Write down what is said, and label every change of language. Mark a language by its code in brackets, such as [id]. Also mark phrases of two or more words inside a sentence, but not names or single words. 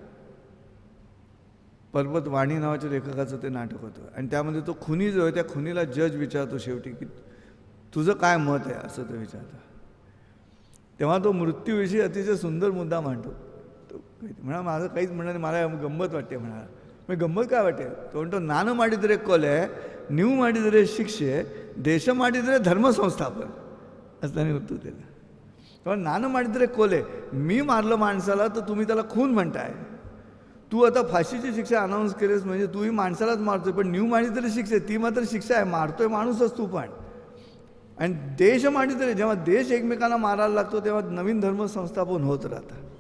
[mr] पर्वत वाणी नावाच्या लेखकाचं ते नाटक होतं. आणि त्यामध्ये तो खुनी जो आहे त्या खुनीला जज विचारतो शेवटी की तुझं काय मत आहे असं तो विचारतो. तेव्हा तो मृत्यूविषयी अतिशय सुंदर मुद्दा मांडतो. तो म्हणा माझं काहीच म्हणणं नाही, मला गंमत वाटते म्हणाला. मग गंमत काय वाटेल, तो म्हणतो [kn] ನಾನು ಮಾಡಿದರೆ ಕೊಲೆ, ನೀವು ಮಾಡಿದರೆ ಶಿಕ್ಷೆ, ದೇಶ ಮಾಡಿದರೆ ಧರ್ಮ ಸಂಸ್ಥಾಪನ [mr] असं त्याने उत्तर दिलं. [kn] तेव्हा ನಾನು ಮಾಡಿದರೆ ಕೊಲೆ, [mr] मी मारलं माणसाला तर तुम्ही त्याला खून म्हणताय. तू आता फाशीची शिक्षा अनाऊन्स केलीस म्हणजे तूही माणसालाच मारतोय. पण [kn] ನೀವು ಮಾಡಿದರೆ [mr] शिक्षा, ती मात्र शिक्षा आहे, मारतोय माणूसच तू पण. आणि [kn] ದೇಶ ಮಾಡಿದರೆ, [mr] जेव्हा देश एकमेकांना मारायला लागतो तेव्हा नवीन धर्म संस्थापन होत राहतं.